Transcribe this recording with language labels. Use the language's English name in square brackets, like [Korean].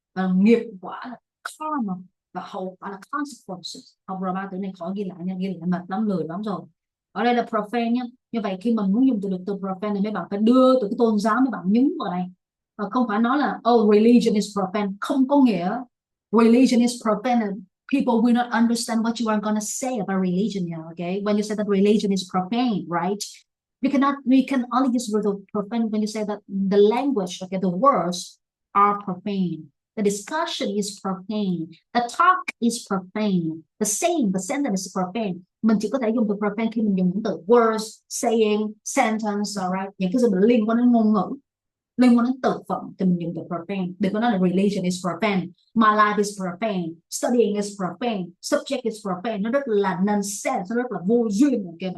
[Vietnamese] Và nghiệp quả là karma và hậu quả là consequences. Học rồi ba từ này khỏi ghi lại nha, ghi lại mệt lắm, lười lắm rồi. Ở đây là profane nhá. Như vậy khi mình muốn dùng từ profane thì mấy bạn phải đưa từ cái tôn giáo, mấy bạn nhấn vào đây, và không phải nói là [English] oh religion is profane. [Vietnamese] Không có nghĩa [English] religion is profane. People will not understand what you are going to say about religion now, okay? When you say that religion is profane, right? We can only use the profane when you say that the language, okay, the words are profane. The discussion is profane. The talk is profane. The saying, the sentence is profane. [Vietnamese] Mình chỉ có thể dùng từ profane khi mình dùng những từ words, saying, sentence, alright. Những cái gì mình liên quan đến ngôn ngữ, liên quan đến từ phận thì mình dùng từ profane. Đừng có nói là [English] religion is profane, my life is profane, [Vietnamese] studying is profane, subject is profane. Nó rất là nonsense, nó rất là vô duyên, okay?